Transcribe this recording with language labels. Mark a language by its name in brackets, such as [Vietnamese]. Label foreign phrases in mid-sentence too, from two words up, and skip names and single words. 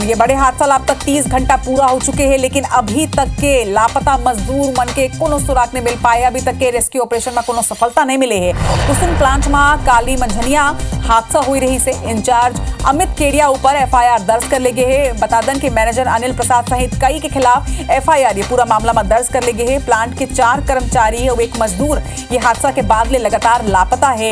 [Chhattisgarhi] ये बड़े हादसा ला अब तक 30 घंटा पूरा हो चुके हैं, लेकिन अभी तक के लापता मजदूर मन के कोनो सुराग नहीं मिल पाए। अभी तक के [English] rescue operation [Chhattisgarhi] में कोनो सफलता नहीं मिले है। कुसुम प्लांट में काली मंझनिया हादसा हुई रही से इंचार्ज अमित केडिया ऊपर FIR दर्ज कर ले गए है। बता दन के मैनेजर अनिल प्रसाद सहित कई के खिलाफ FIR ये पूरा मामला में दर्ज कर ले गए है। प्लांट के 4 कर्मचारी और 1 मजदूर ये हादसा के बाद ले लगातार लापता है।